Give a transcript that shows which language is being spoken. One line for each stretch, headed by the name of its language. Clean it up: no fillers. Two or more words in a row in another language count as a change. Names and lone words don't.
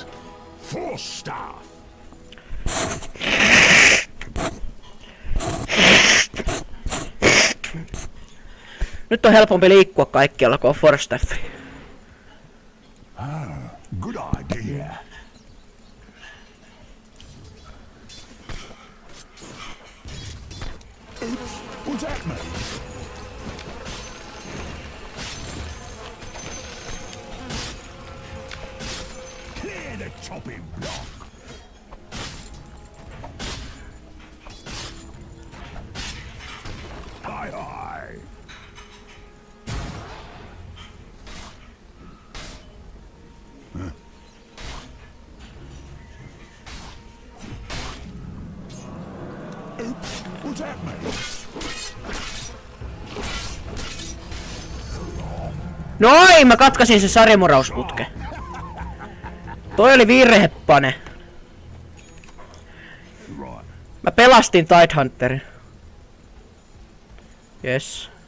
English: Force staff.
Finnish: Nyt on helpompi liikkua kaikkialla, kun on Forstaffi.
English: Good idea. Oops, what's that mean? Clear the chopping block. Aye. Oops, what's that mean?
Finnish: Noin, mä katkasin se sarjamurausputke. Toi oli virhe, Pane.
English: Right.
Finnish: Mä pelastin Tidehunterin.
English: Yes.